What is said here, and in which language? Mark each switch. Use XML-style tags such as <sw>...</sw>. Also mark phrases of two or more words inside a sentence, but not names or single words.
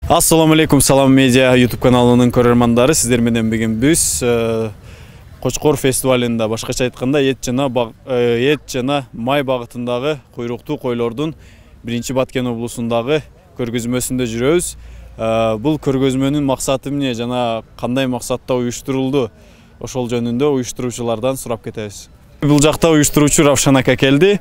<ar>السلام عليكم,</ar> <ky>Salam Media YouTube kanalının көрермандары, сіздер менен бүгін біз Қошқор фестивалында, башкача айтканда, ет жана май багытындагы куйруктуу койлордун биринчи Баткен облусундагы көргөзмөсүндө жүрөбүз. Бул көргөзмөнүн максаты эмне жана кандай максатта уюштурулду? Ошол жөнүндө уюштуруучулардан сурап кетебиз. Бул жакта уюштуруучу Равшан ака келди.</ky>